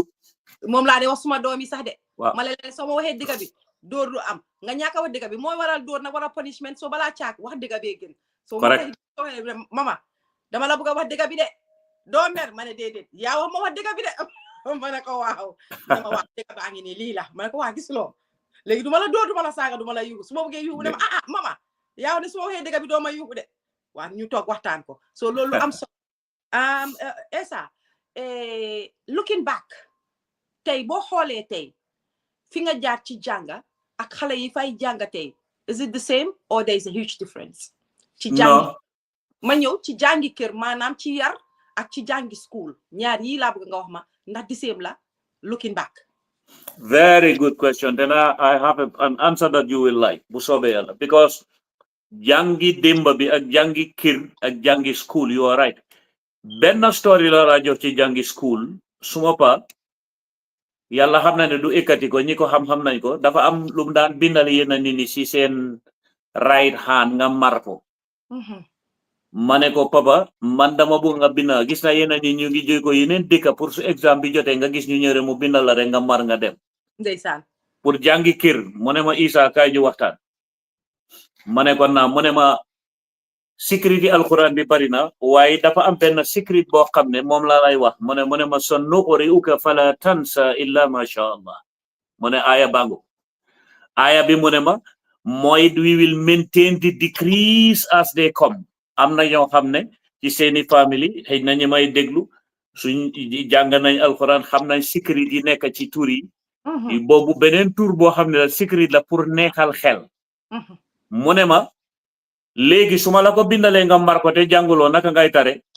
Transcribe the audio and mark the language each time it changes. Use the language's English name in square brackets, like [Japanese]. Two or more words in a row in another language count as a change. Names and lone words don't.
[Wolof] moom laa de wax suma doom yi sax de ma leen soo ma waxee dëgga bi dóor du am nga ñàkk a wax dëgga bi mooy waral dóor nag wala punishment soo balaa caak wax dëgga bee gën soo ma waxee mama dama la bëgg a wax dëgga bi de doo mer ma ne déedéet yaa wax ma wax dëgga bi de ma ne ko waaw dama wax dëgga baa ngi nii lii la ma ne ko waa gis loo léegi du ma la dóor du ma la saaga du ma la yuuxu su ma bëggee yuuxu ne ma mama yaa de su ma waxee dëgga bi doo ma yuuxu de waaw ñu toog waxtaan ko so loolu am solo Essa [English] looking back [Wolof] tey boo xoolee tey fi nga jaar ci jànga ak xale yi fay jànga tey [English] is it the same or there is a huge difference [Wolof] ci jàngi ma ñëw ci jàngi kër maanaam ci yar ak ci jàngi school ñaar yi laa bëgg nga wax ma ndax [English] the same [Wolof] la [English] looking back. Very good question. Then I have an answer that you will like [Wolof] bu soobee yàlla [English] because [Wolof] jàngi démba bi ak jàngi kër ak jàngi school [English] you are right. [Wolof] Benn story la jox ci jàngi school suma pa yàlla xam na ne du ekkati ko ñi ko xam nañ ko dafa am lu mu daan bindal yenn nit ñi si seen [English] right hand [Wolof] nga mar ko ma ne ko papa man dama bëgg nga bind gis na yenn nit ñu ngi jóy ko yeneen dëkka pour su exam bi jotee nga gis ñu ñëre mu bindal la rek nga mar nga dem ndeysaan pour jàngi kër mu ne ma Isa kaay ñu waxtaan ma ne ko naa mu ne ma sécurité alquran bi bari na waaye dafa am benn sécurité boo xam ne moom laa lay wax mu ne ma [Arabic] سنقرئك فلا تنسى إلا ما شاء الله [Wolof] mu ne aaya bangu aaya bi mu ne ma mooy [English] we will maintain the decrees as they come [Wolof] am na ñoo xam ne ci seeni family xëy na ñu may déglu suñ jàng nañ alquran xam nañ sécurité yi nekk ci tur yi boobu beneen tur boo xam ne la sécurité la pour neexal xel mu ne ma léegi su ma la ko bindalee nga mar ko te jànguloo naka ngay tare